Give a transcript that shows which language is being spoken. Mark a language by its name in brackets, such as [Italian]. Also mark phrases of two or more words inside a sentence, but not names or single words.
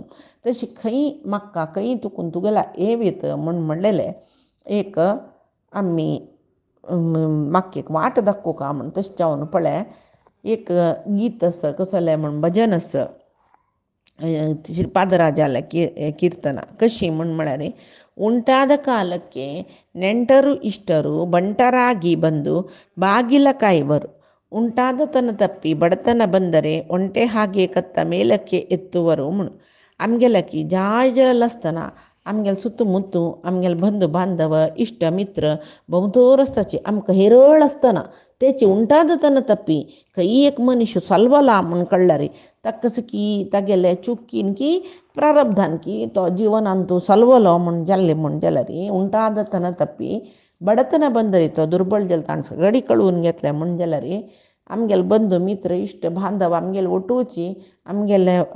[Konkani] तशी खंय म्हाका खंय तुकून तुगेला येवीत म्हूण म्हणलेलें एक आमी म्हाका एक वाट दाखोवका म्हूण. तशें जावन पळय एक गीत आसा कसलें म्हूण भजन आसा श्रीपादराजाल कीर्तना कशी म्हूण म्हळ्यार [Kannada] ಉಂಟಾದ ಕಾಲಕ್ಕೆ ನೆಂಟರು ಇಷ್ಟರು ಬಂಟರಾಗಿ ಬಂದು ಬಾಗಿಲ ಕಾಯುವರು. ಉಂಟಾದ ತನ ತಪ್ಪಿ ಬಡತನ ಬಂದರೆ ಒಂಟೆ ಹಾಗೆ ಕತ್ತ ಮೇಲಕ್ಕೆ ಎತ್ತುವರು म्हूण. [Konkani] आमगेल्या जाय जल आसतना आमगेल सुತ್ತमुत्तू आमगेल बंधू बांधव इश्ट मित्र भोंवतोर आसताची आमकां हेरळ आसतना तेची [Kannada] ಉಂಟಾದ ತನ ತಪ್ಪಿ [Konkani] खंय एक मनुष्य सलवला म्हूण कळल्यार ताका कसो की तागेले चुकीन की प्रारब्धान की तो जिवनांत सलवलो म्हूण जाल्लें म्हूण जाल्यार [Kannada] ಉಂಟಾದ ತನ ತಪ್ಪಿ ಬಡತನ ಬಂದರಿ [Konkani] तो दुर्बळ जालो ताणें सगळी कळून घेतलें म्हूण जाल्यार आमगेले बंधू मित्र इश्ट बांधव आमगेले ओटोवची आमगेले